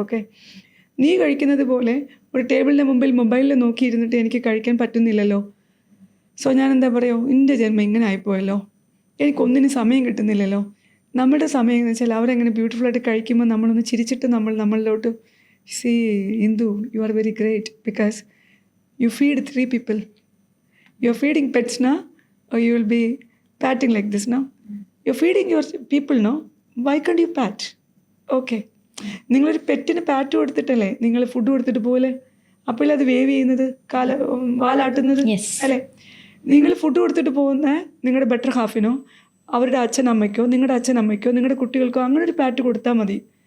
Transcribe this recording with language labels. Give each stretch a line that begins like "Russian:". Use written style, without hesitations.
Malayalam: Okay, നീ കഴിക്കുന്നത് പോലെ ഒരു ടേബിളിൻ്റെ മുമ്പിൽ മൊബൈലിൽ നോക്കിയിരുന്നിട്ട് എനിക്ക് കഴിക്കാൻ പറ്റുന്നില്ലല്ലോ. സോ ഞാൻ എന്താ പറയുക, എൻ്റെ ജന്മം ഇങ്ങനെ ആയിപ്പോയല്ലോ, എനിക്കൊന്നിനും സമയം കിട്ടുന്നില്ലല്ലോ. നമ്മുടെ സമയം എന്ന് വെച്ചാൽ അവരെങ്ങനെ ബ്യൂട്ടിഫുള്ളായിട്ട് കഴിക്കുമ്പോൾ നമ്മളൊന്ന് ചിരിച്ചിട്ട് നമ്മളിലോട്ട്
English: See Indu you are very great because you feed 3 people. You are feeding pets no, or you will be patting like this now. You're feeding your people no, why can't you pat?
Malayalam: Okay, നിങ്ങളൊരു പെറ്റിന് പാറ്റ് കൊടുത്തിട്ടല്ലേ നിങ്ങൾ food കൊടുത്തിട്ട് പോലെ അപ്പോൾ അത് wave ചെയ്യുന്നത് വാലാട്ടുന്നത് അല്ലേ? നിങ്ങൾ food കൊടുത്തിട്ട് പോകുന്ന നിങ്ങളുടെ ബെറ്റർ ഹാഫിനോ അവരുടെ അച്ഛനമ്മയ്ക്കോ നിങ്ങളുടെ അച്ഛനമ്മയ്ക്കോ നിങ്ങളുടെ കുട്ടികൾക്കോ അങ്ങനെ ഒരു പാറ്റ് കൊടുത്താൽ മതി.